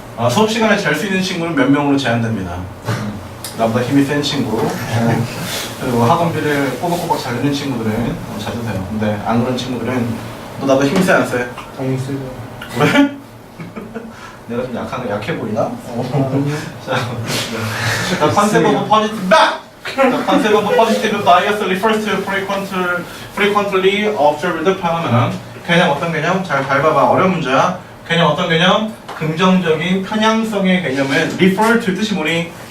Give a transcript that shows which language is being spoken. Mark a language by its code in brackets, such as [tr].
[ko] 수업 시간에 잘 수 있는 친구는 몇 명으로 제한됩니다. 나보다 힘이 센 친구. 그리고 학원비를 꼬박꼬박 잘 내는 친구들은 자도 돼요. 근데 안 그런 친구들은 너 나보다 힘이 세 안 세? 당연히 쓰죠. 왜? 내가 좀 약해 보이나? [en] The concept of a positive The concept of a positive bias refers to frequently observed phenomenon. [ko] 개념 어떤 개념? 잘 밟아봐. 어려운 문제야. 개념 어떤 개념? 긍정적인 편향성의 개념은 refer to 뜻이 뭐니?